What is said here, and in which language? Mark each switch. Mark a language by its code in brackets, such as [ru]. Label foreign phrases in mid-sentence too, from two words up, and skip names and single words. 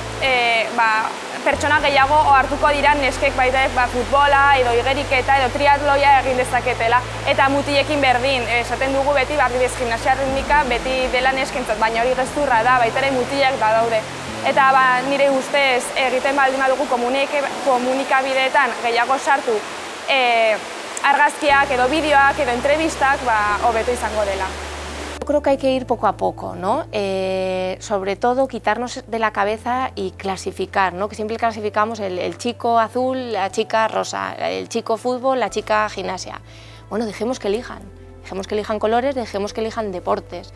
[eu] pertsona gehiago hartuko dira neskek baita futbola edo igeriketa edo triatloia egin dezaketela eta mutilekin berdin, esaten dugu beti adibidez gimnasia ritmika beti dela neskentzat, baina hori gezurra da, baita ere mutilak badaude. Eta nire ustez egiten baldin badugu komunikabideetan gehiago sartu argazkiak edo bideoak edo entrevistak hobeto izango dela. [es] Yo creo que hay que ir poco a poco, ¿no? Sobre todo quitarnos de la cabeza y clasificar, ¿no? Que siempre clasificamos el chico azul, la chica rosa, el chico fútbol, la chica gimnasia. Bueno, dejemos que elijan colores, dejemos que elijan deportes.